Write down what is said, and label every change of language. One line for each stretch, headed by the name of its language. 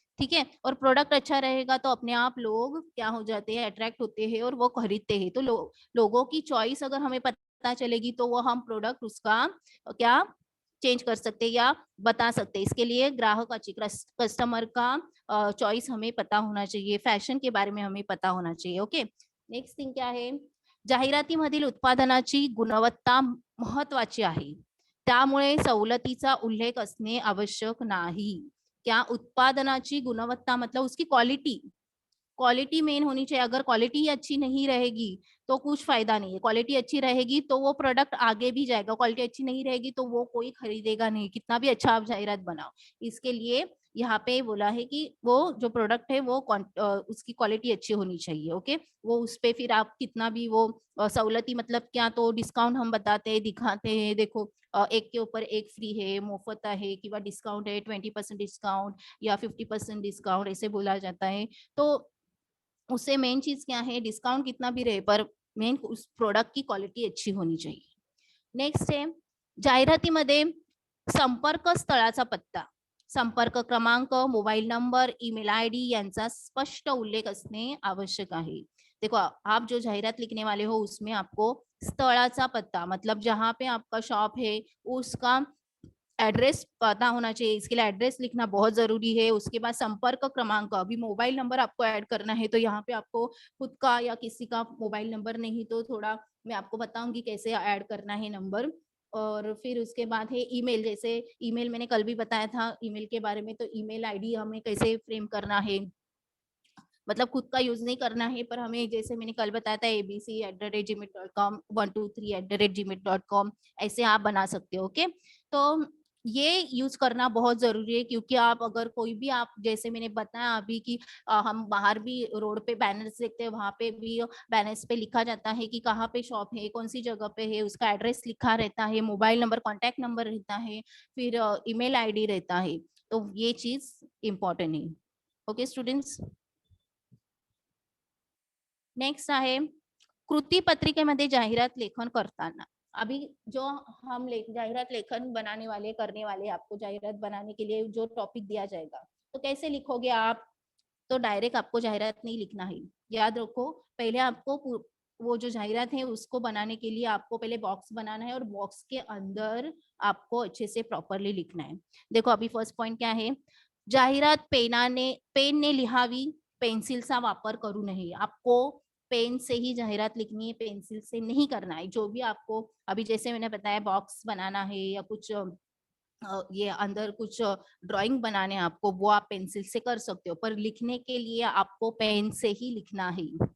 Hindi: ठीक है, और प्रोडक्ट अच्छा रहेगा तो अपने आप लोग क्या हो जाते हैं, अट्रैक्ट होते हैं और वो खरीदते हैं. तो लोगों की चॉइस अगर हमें पता चलेगी तो वो हम प्रोडक्ट उसका क्या चेंज कर सकते हैं या बता सकते हैं. इसके लिए ग्राहकाची, कस्टमर का चॉइस हमें पता होना चाहिए, फॅशन के बारे में हमें पता होना चाहिए.
Marathi: ओके, नेक्स्ट थिंग क्या आहे, जाहिरातीमधील उत्पादनाची गुणवत्ता महत्वाची आहे, त्यामुळे सवलतीचा उल्लेख असणे आवश्यक नाही.
Hindi: क्या
Marathi: उत्पादनाची गुणवत्ता
Hindi: मतलब उसकी क्वालिटी, क्वालिटी मेन होनी चाहिए. अगर क्वालिटी ही अच्छी नहीं रहेगी तो कुछ फायदा नहीं है. क्वालिटी अच्छी रहेगी तो वो प्रोडक्ट आगे भी जाएगा, क्वालिटी अच्छी नहीं रहेगी तो वो कोई खरीदेगा नहीं, कितना भी अच्छा आप जाहिरात बनाओ. इसके लिए यहाँ पे बोला है कि वो जो प्रोडक्ट है वो उसकी क्वालिटी अच्छी होनी चाहिए. ओके, वो उस पे फिर आप कितना भी वो सवलती मतलब क्या, तो डिस्काउंट हम बताते हैं, दिखाते हैं, देखो एक के ऊपर एक फ्री है,
Marathi: मोफत आहे किंवा
Hindi: डिस्काउंट है, 20% डिस्काउंट या 50% डिस्काउंट ऐसे बोला जाता है. तो उससे मेन चीज क्या है, डिस्काउंट कितना भी रहे पर मेन उस प्रोडक्ट की क्वालिटी अच्छी होनी चाहिए.
Marathi: नेक्स्ट आहे, जाहिरातीमध्ये संपर्क स्थळाचा पत्ता, संपर्क क्रमांक, मोबाइल नंबर, ईमेल आईडी यांचा स्पष्ट उल्लेख असणे आवश्यक आहे.
Hindi: देखो आप जो जाहिरात लिखने वाले हो उसमें आपको
Marathi: स्थळाचा पत्ता
Hindi: मतलब जहाँ पे आपका शॉप है उसका एड्रेस पता होना चाहिए. इसके लिए एड्रेस लिखना बहुत जरूरी है. उसके बाद संपर्क क्रमांक, अभी मोबाइल नंबर आपको ऐड करना है तो यहाँ पे आपको खुद का या किसी का मोबाइल नंबर नहीं तो थोड़ा मैं आपको बताऊंगी कैसे ऐड करना है नंबर. और फिर उसके बाद है ईमेल, जैसे ईमेल मैंने कल भी बताया था ईमेल के बारे में, तो ईमेल आईडी हमें कैसे फ्रेम करना है, मतलब खुद का यूज नहीं करना है पर हमें जैसे मैंने कल बताया था abc@gmail.com 123@gmail.com ऐसे आप बना सकते हो. ओके, तो ये यूज करना बहुत जरूरी है क्योंकि आप अगर कोई भी आप जैसे मैंने बताया अभी कि हम बाहर भी रोड पे बैनर्स देखते हैं, वहां पे भी बैनर्स पे लिखा जाता है कि कहाँ पे शॉप है, कौन सी जगह पे है, उसका एड्रेस लिखा रहता है, मोबाइल नंबर, कॉन्टैक्ट नंबर रहता है, फिर ईमेल आईडी रहता है. तो ये चीज इम्पॉर्टेंट है.
Marathi: ओके स्टूडेंट्स, नेक्स्ट आहे कृती पत्रिकेमध्ये जाहिरात लेखन करताना.
Hindi: अभी जो हम जाहिरात लेखन बनाने वाले करने वाले, आपको जाहिरात बनाने के लिए जो टॉपिक दिया जाएगा तो कैसे लिखोगे आप, तो डायरेक्ट आपको जाहिरात नहीं लिखना है. याद रखो, पहले आपको वो जो जाहिरात है उसको बनाने के लिए आपको पहले बॉक्स बनाना है और बॉक्स के अंदर आपको अच्छे से प्रॉपरली लिखना है. देखो अभी फर्स्ट पॉइंट क्या है,
Marathi: जाहिरात पेनने लिहावी, पेन्सिलचा वापर करू नये.
Hindi: आपको पेन से ही जाहिरात लिखनी है, पेंसिल से नहीं करना है. जो भी आपको अभी जैसे मैंने बताया बॉक्स बनाना है या कुछ ये अंदर कुछ ड्राइंग बनाने हैं आपको, वो आप पेंसिल से कर सकते हो पर लिखने के लिए आपको पेन से ही लिखना है.